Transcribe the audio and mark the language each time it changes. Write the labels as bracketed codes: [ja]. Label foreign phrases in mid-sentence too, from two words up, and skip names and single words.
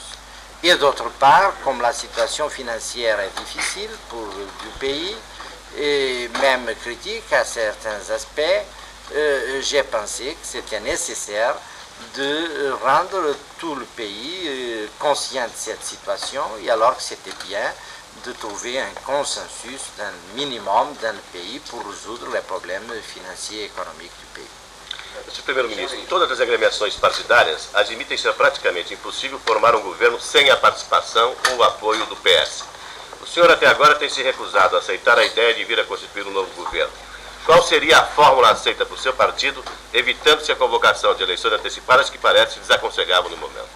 [fr] Et d'autre part, comme la situation financière est difficile pour du pays, et même critique à certains aspects, j'ai pensé que c'était nécessaire de rendre tout le pays conscient de cette situation, et alors que c'était bien de trouver un consensus d'un minimum dans le pays pour résoudre les problèmes financiers et économiques du pays. [pt] Senhor Primeiro-Ministro, todas as agremiações partidárias admitem ser praticamente impossível formar um governo sem a participação ou o apoio do PS. O senhor até agora tem se recusado a aceitar a ideia de vir a constituir um novo governo. Qual seria a fórmula aceita por seu partido, evitando-se a convocação de eleições antecipadas que parece desaconselhável no momento?